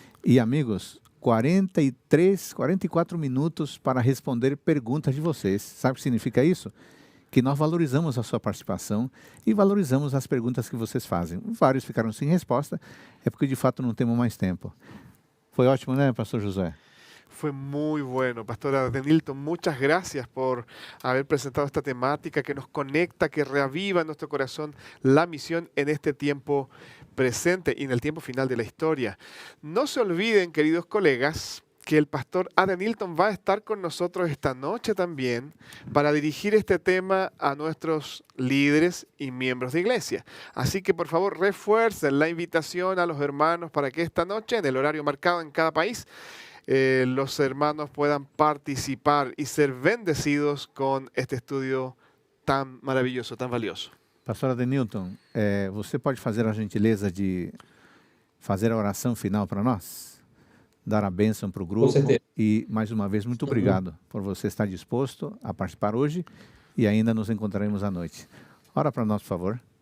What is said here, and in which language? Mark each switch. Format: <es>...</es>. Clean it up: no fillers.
<pt>E, amigos, 44 minutos para responder perguntas de vocês. Sabe o que significa isso? Que nós valorizamos a sua participação e valorizamos as perguntas que vocês fazem. Vários ficaram sem resposta, é porque de fato não temos mais tempo. Foi ótimo, né, pastor Josué?</pt> <es>Fue muy bueno, Pastor Adenilton. Muchas gracias por haber presentado esta temática que nos conecta, que reaviva en nuestro corazón la misión en este tiempo presente y en el tiempo final de la historia. No se olviden, queridos colegas, que el Pastor Adenilton va a estar con nosotros esta noche también para dirigir este tema a nuestros líderes y miembros de iglesia. Así que por favor refuercen la invitación a los hermanos para que esta noche, en el horario marcado en cada país, los hermanos puedan participar y ser bendecidos con este estudio tan maravilloso, tan valioso.</es> <pt>Pastor Adenilton, você pode fazer a gentileza de fazer a oração final para nós? Dar a bênção para o grupo. E, mais uma vez, muito obrigado por você estar disposto a participar hoje e ainda nos encontraremos à noite. Ora para nós, por favor.</pt>